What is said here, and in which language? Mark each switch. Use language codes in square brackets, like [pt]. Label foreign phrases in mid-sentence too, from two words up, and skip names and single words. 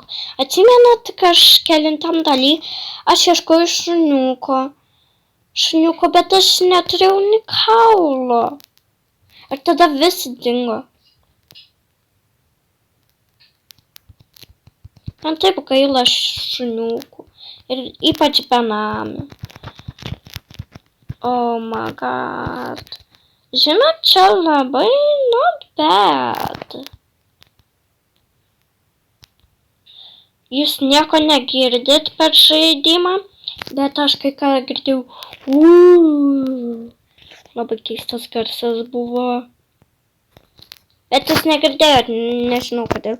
[lt] Atsimenat, kažkelintam daly aš ieškojau šuniuko, bet aš neturėjau ni kaulo. Ir tada visi dingo. Man taip gaila šuniukų. Ir ypač benamių. [en] Oh my god. [lt] Žinot, čia labai [en] not bad. [lt] Jūs nieko negirdit per žaidimą, bet aš kai ką girdėjau. Labai keistas garsas buvo. Bet jūs negirdėjot, nežinau kodėl.